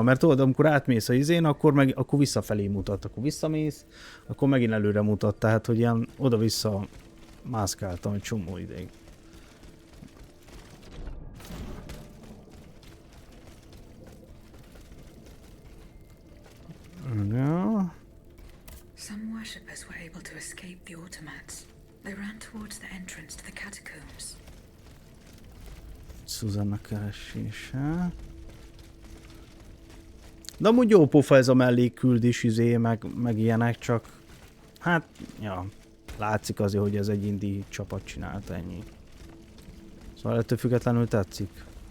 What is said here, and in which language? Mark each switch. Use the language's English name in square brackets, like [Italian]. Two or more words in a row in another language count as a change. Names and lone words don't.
[Hungarian] Mert tudod, amikor átmész a izén, akkor visszafelé mutat. Akkor visszamész, akkor megint előre mutat. Tehát, hogy ilyen oda-vissza mászkáltam egy csomó ideig. Ja. [English] Some worshippers were able to escape the automats. They ran towards the entrance to the catacombs. [Hungarian] Susanna keresése. De amúgy jó pofa ez a mellékküldés meg ilyenek, csak hát, ja, látszik azért, hogy ez egy indie csapat csinált, ennyi. Szóval ettől függetlenül tetszik.